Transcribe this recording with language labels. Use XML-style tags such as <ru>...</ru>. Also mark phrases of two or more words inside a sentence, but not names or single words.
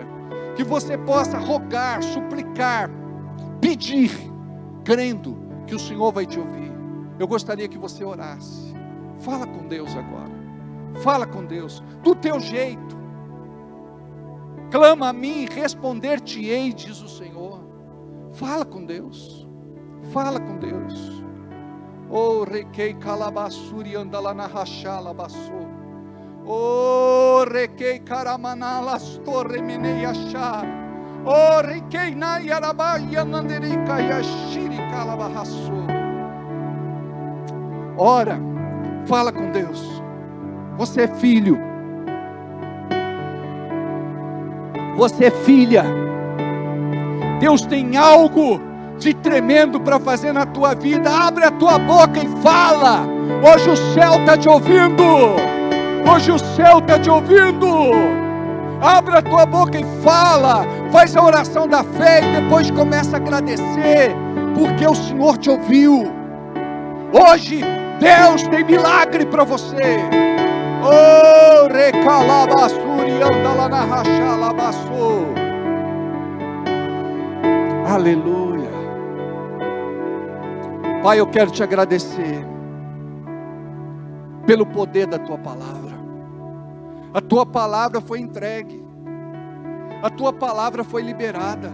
<pt>Que você possa rogar, suplicar, pedir, crendo que o Senhor vai te ouvir. Eu gostaria que você orasse. Fala com Deus agora. Fala com Deus, do teu jeito. Clama a mim e responder-te-ei, diz o Senhor. Fala com Deus. Fala com Deus. Oh, requei calabassuri andala na rachala bassou. Oh, requei caramanalas torre menei achar. Oh, requei na yarabaia nanderica yashiri calabarraçou. Ora, fala com Deus. Você é filho. Você é filha. Deus tem algo de tremendo para fazer na tua vida. Abre a tua boca e fala. Hoje o céu está te ouvindo. Hoje o céu está te ouvindo. Abre a tua boca e fala. Faz a oração da fé e depois começa a agradecer, porque o Senhor te ouviu. Hoje Deus tem milagre para você. Oh, recalabassuri andala na rachalabassou. Aleluia. Pai, eu quero te agradecer pelo poder da tua palavra. A tua palavra foi entregue. A tua palavra foi liberada.</pt>